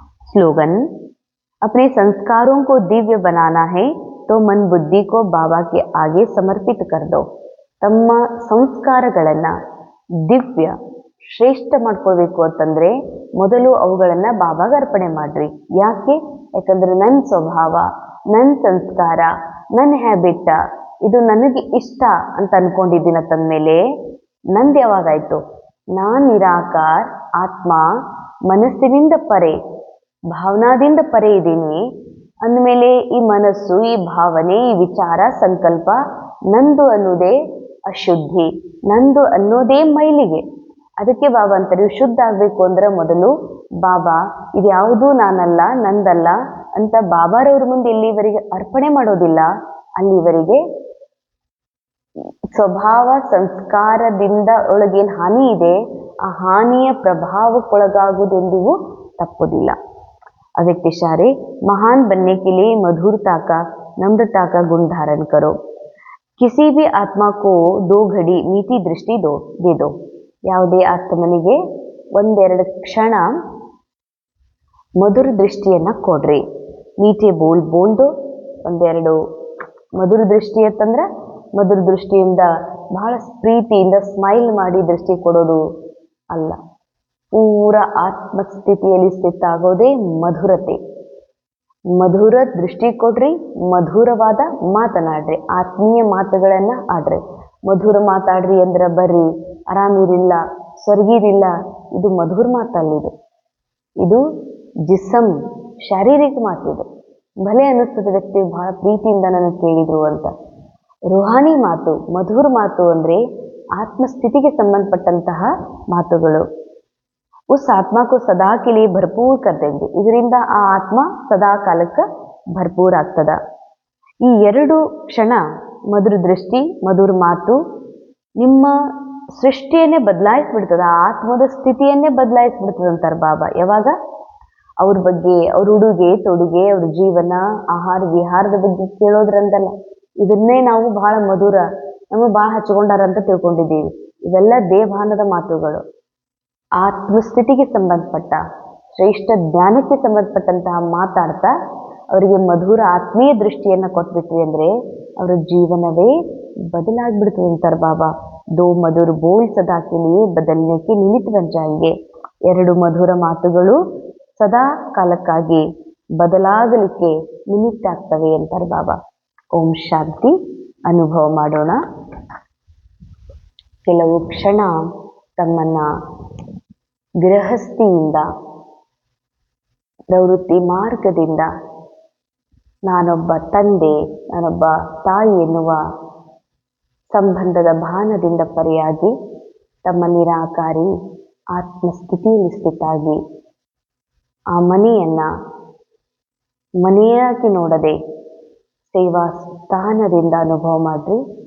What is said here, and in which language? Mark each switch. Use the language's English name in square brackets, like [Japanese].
[Hindi] Slogan, अपने संस्कारों को दिव्य बनाना है तो मन बुद्धि को बाबा के आगे समर्पित कर दो. [Kannada] ತಮ್ಮ ಸಂಸ್ಕಾರಗಳನ್ನ ದಿವ್ಯ ಶ್ರೇಷ್ಠ ಮಾಡ್ಕೊಳ್ಬೇಕು ಅಂತಂದ್ರೆ ಮೊದಲು ಅವುಗಳನ್ನ ಬಾಬಾಗ ಅರ್ಪಣೆ ಮಾಡ್ರಿ. ಯಾಕಂದ್ರೆ ನನ್ನ ಸ್ವಭಾವ, ನನ್ನ ಸಂಸ್ಕಾರ, ನನ್ನ ಹ್ಯಾಬಿಟ್ ಇದು ನನಗೆ ಇಷ್ಟ ಅಂತ ಅನ್ಕೊಂಡಿದ್ದೀನ ತಂದ್ಮೇಲೆ ನಂದು ಯಾವಾಗಾಯ್ತು? ನಾನ್ ನಿರಾಕಾರ ಆತ್ಮ, ಮನಸ್ಸಿನಿಂದ ಪರೆ, ಭಾವನಾದಿಂದ ಪರೆ ಇದ್ದೀನಿ ಅಂದಮೇಲೆ ಈ ಮನಸ್ಸು, ಈ ಭಾವನೆ, ಈ ವಿಚಾರ, ಸಂಕಲ್ಪ ನಂದು ಅನ್ನೋದೇ ಅಶುದ್ಧಿ, ನಂದು ಅನ್ನೋದೇ ಮೈಲಿಗೆ. ಅದಕ್ಕೆ ಬಾಬಾ ಅಂತಾರೆ ಶುದ್ಧ ಆಗ್ಬೇಕು ಅಂದ್ರೆ ಮೊದಲು ಬಾಬಾ ಇದ್ಯಾವುದೂ ನಾನಲ್ಲ, ನಂದಲ್ಲ ಅಂತ ಬಾಬಾರವ್ರ ಮುಂದೆ ಎಲ್ಲಿವರೆಗೆ ಅರ್ಪಣೆ ಮಾಡೋದಿಲ್ಲ ಅಲ್ಲಿವರೆಗೆ ಸ್ವಭಾವ ಸಂಸ್ಕಾರದಿಂದ ಒಳಗೇನು ಹಾನಿ ಇದೆ ಆ ಹಾನಿಯ ಪ್ರಭಾವಕ್ಕೊಳಗಾಗುವುದೆಂದಿಗೂ ತಪ್ಪುದಿಲ್ಲ. [Hindi] अव्यक्तिशारे महान बनने के लिए मधुरता का नम्रता का गुण धारण करो. किसी भी आत्मा को 2 घड़ी मीठी दृष्ಟಿ दे दो. [Kannada] ಯಾವುದೇ ಆತ್ಮನಿಗೆ ಒಂದೆರಡು ಕ್ಷಣ ಮಧುರ ದೃಷ್ಟಿಯನ್ನ ಕೊಡ್ರಿ. ಮೀಠೆ ಬೋಲ್ದು ಒಂದೆರಡು ಮಧುರ ದೃಷ್ಟಿ ಅಂತಂದ್ರೆ ಮಧುರ ದೃಷ್ಟಿಯಿಂದ ಬಹಳ ಪ್ರೀತಿಯಿಂದ ಸ್ಮೈಲ್ ಮಾಡಿ ದೃಷ್ಟಿ ಕೊಡೋದು ಅಲ್ಲ. ಪೂರ ಆತ್ಮಸ್ಥಿತಿಯಲ್ಲಿ ಸ್ಥಿತ ಆಗೋದೇ ಮಧುರತೆ. ಮಧುರ ದೃಷ್ಟಿ ಕೊಡ್ರಿ, ಮಧುರವಾದ ಮಾತನಾಡ್ರಿ, ಆತ್ಮೀಯ ಮಾತುಗಳನ್ನ ಆಡ್ರಿ. ಮಧುರ ಮಾತಾಡ್ರಿ ಅಂದ್ರೆ ಬರ್ರಿ ಆರಾಮಿರಿಲ್ಲ ಸ್ವರ್ಗಿರಿಲ್ಲ, ಇದು ಮಧುರ ಮಾತಲ್ಲಿದು. ಇದು ಜಿಸಮ್ ಶಾರೀರಿಕ ಮಾತಿದು. ಭಲೆ ಅನ್ನಿಸ್ತದೆ ವ್ಯಕ್ತಿ ಬಹಳ ಪ್ರೀತಿಯಿಂದ ನನಗೆ ಕೇಳಿದ್ರು ಅಂತ. ರುಹಾನಿ ಮಾತು, ಮಧುರ ಮಾತು ಅಂದ್ರೆ ಆತ್ಮಸ್ಥಿತಿಗೆ ಸಂಬಂಧಪಟ್ಟಂತಹ ಮಾತುಗಳು. [Hindi] उस आत्मा को सदा के लिए भरपूर कर देंगे. [Kannada] ಇದರಿಂದ ಆ ಆತ್ಮ ಸದಾ ಕಾಲಕ್ಕೆ ಭರ್ಪೂರ್ ಆಗ್ತದ. ಈ 2 ಕ್ಷಣ ಮಧುರ ದೃಷ್ಟಿ ಮಧುರ ಮಾತು ನಿಮ್ಮ ಸೃಷ್ಟಿಯನ್ನೇ ಬದಲಾಯಿಸ್ಬಿಡ್ತದ, ಆ ಆತ್ಮದ ಸ್ಥಿತಿಯನ್ನೇ ಬದಲಾಯಿಸ್ಬಿಡ್ತದ ಅಂತಾರೆ ಬಾಬಾ. ಯಾವಾಗ ಅವ್ರ ಬಗ್ಗೆ, ಅವ್ರ ಉಡುಗೆ ತೊಡುಗೆ, ಅವ್ರ ಜೀವನ, ಆಹಾರ ವಿಹಾರದ ಬಗ್ಗೆ ಕೇಳೋದ್ರಂದಲ್ಲ. ಇದನ್ನೇ ನಾವು ಬಹಳ ಮಧುರ, ನಮಗೆ ಬಹಳ ಹಚ್ಕೊಂಡಾರ ಅಂತ ತಿಳ್ಕೊಂಡಿದ್ದೀವಿ. ಇವೆಲ್ಲ ದೇವಭಾನದ ಮಾತುಗಳು. ಆತ್ಮಸ್ಥಿತಿಗೆ ಸಂಬಂಧಪಟ್ಟ ಶ್ರೇಷ್ಠ ಜ್ಞಾನಕ್ಕೆ ಸಂಬಂಧಪಟ್ಟಂತಹ ಮಾತಾಡ್ತಾ ಅವರಿಗೆ ಮಧುರ ಆತ್ಮೀಯ ದೃಷ್ಟಿಯನ್ನ ಕೊಟ್ಬಿಟ್ರಿ ಅಂದ್ರೆ ಅವರ ಜೀವನವೇ ಬದಲಾಗ್ಬಿಡ್ತದೆ ಅಂತಾರೆ ಬಾಬಾ. [Hindi] 2 ಮಧುರ ಬೋಲ್ ಸದಾ के लिए बदलने के निमित्त बन जाएंगे. [Kannada] 2 ಮಧುರ ಮಾತುಗಳು ಸದಾ ಕಾಲಕ್ಕಾಗಿ ಬದಲಾಗಲಿಕ್ಕೆ ನಿಮಿತ್ತ ಆಗ್ತವೆ ಅಂತಾರೆ ಬಾಬಾ. ಓಂ ಶಾಂತಿ. ಅನುಭವ ಮಾಡೋಣ. ಕೆಲವು ಕ್ಷಣ ತಮ್ಮನ್ನ ಗೃಹಸ್ಥಿಯಿಂದ ಪ್ರವೃತ್ತಿ ಮಾರ್ಗದಿಂದ ನಾನೊಬ್ಬ ತಂದೆ, ನಾನೊಬ್ಬ ತಾಯಿ ಎನ್ನುವ ಸಂಬಂಧದ ಭಾನದಿಂದ ಪರೆಯಾಗಿ ತಮ್ಮ ನಿರಾಕಾರಿ ಆತ್ಮಸ್ಥಿತಿಯಲ್ಲಿ ಸ್ಥಿತಾಗಿ ಆ ಮನೆಯನ್ನ ಮನೆಯಾಗಿ ನೋಡದೆ ಸೇವಾ ಸ್ಥಾನದಿಂದ ಅನುಭವ ಮಾಡ್ರಿ.